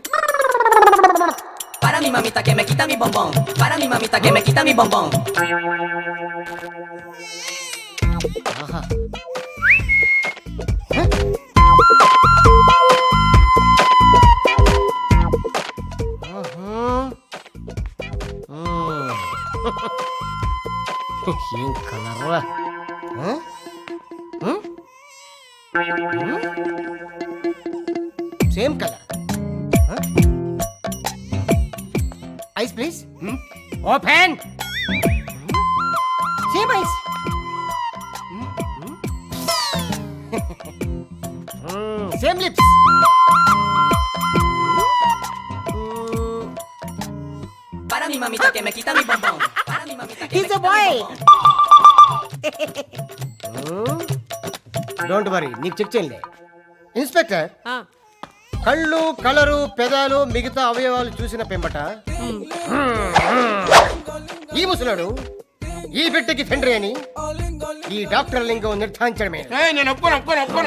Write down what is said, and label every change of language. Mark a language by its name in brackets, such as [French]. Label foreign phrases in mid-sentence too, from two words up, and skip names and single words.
[Spanish] Para mi mamita que me quita mi bombón. Para mi mamita que me quita mi bombón. Aha. [Telugu] ఏం కలర్రా? [English] Same color. Eyes please. Open. Same eyes. Same lips. [Spanish] Para mi mamita que me quita mi bombón. Para mi mamita que [English] He's a boy. don't worry, [Telugu] నీకు చెక్ చేయలే. ఇన్స్పెక్టర్, కళ్ళు, కలరు, పెదాలు, మిగతా అవయవాలు చూసిన పెంబట ఈ ముసలాడు ఈ బిడ్డకి తండ్రి అని ఈ డాక్టర్ లింగం నిర్ధారించడమే. నేను ఒప్పుకోను.